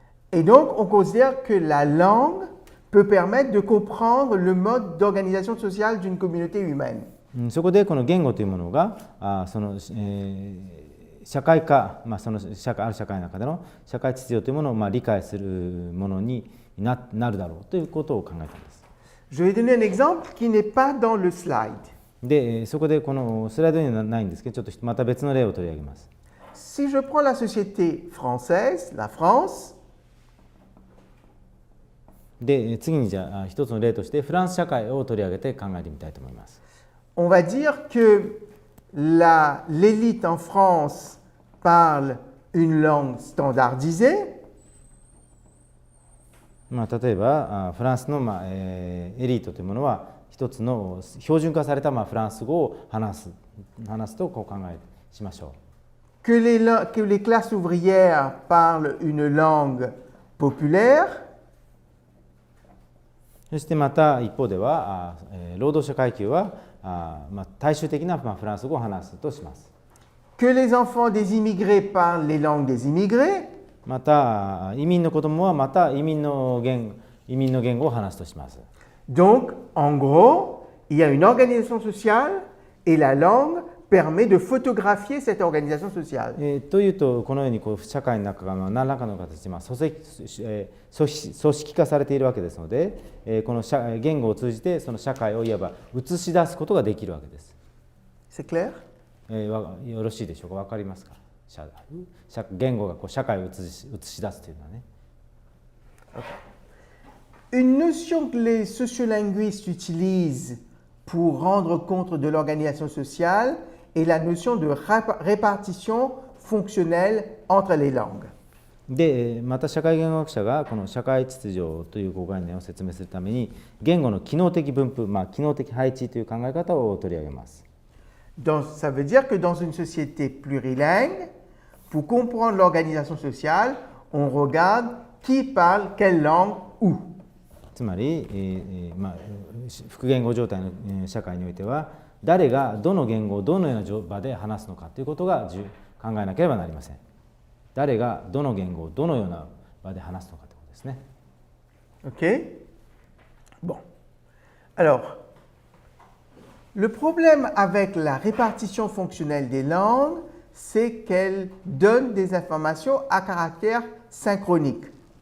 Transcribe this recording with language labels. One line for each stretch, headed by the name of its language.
French: Et donc, on considère que la langue peut permettre de comprendre le mode d'organisation sociale d'une communauté humaine.
Japanese: そこでこの言語というものがその社会化、そのある社会の中での社会秩序というものを理解するものにになるだろうということを考えたんです。
French: Je vais donner un exemple qui n'est pas dans le slide.
Japanese: で、そこでこのスライドにはないんですけど、ちょっとまた別の例を取り上げます。
French: Si je prends la société française, la France,
Japanese: で、次にじゃあ一つの例としてフランス社会を取り上げて考えてみたいと思います。
French: on va dire que l'élite en France parle une langue standardisée.
Japanese: まあ、例えばフランスの、エリートというものは一つの標準化されたフランス語を話すとこう考えしましょう。
French: Que les classes ouvrières parlent une langue populaire.
Japanese: そしてまた一方では労働者階級は大衆的なフランス語を話すとします。
French: Que les enfants des immigrés parlent les langues des immigrés.
Japanese: また移民の子供はまた移民の言語を話すとします。
French: Donc, en gros, il y a une organisation sociale et la langue permet de photographier cette organisation sociale.
Japanese: というとこのように社会の中が何らかの形で組織化されているわけですので、この言語を通じてその社会をいわば映し出すことができるわけです。
French: C'est clair?
Japanese: よろしいでしょうか。分かりますか。言語が社会を映し出すというのはね。
French: Une notion que les sociolinguistes utilisent pour rendre compte de l'organisation sociale est la notion de répartition fonctionnelle entre les langues.
Japanese: で、また社会言語学者がこの社会秩序という概念を説明するために言語の機能的分布、機能的配置という考え方を取り上げます。
French: Ça veut dire que dans une société plurilingue, pour comprendre l'organisation sociale, on regarde qui parle quelle langue où.
Japanese: つまり、複言語状態の社会においては誰がどの言語をどのような場で話すのかということが考えなければなりません。誰がどの言語をどのような場で話すのかということですね。
French: OK? Bon. Alors, le problème avec la répartition fonctionnelle des langues, c'est qu'elle donne des informations à caractère synchronique.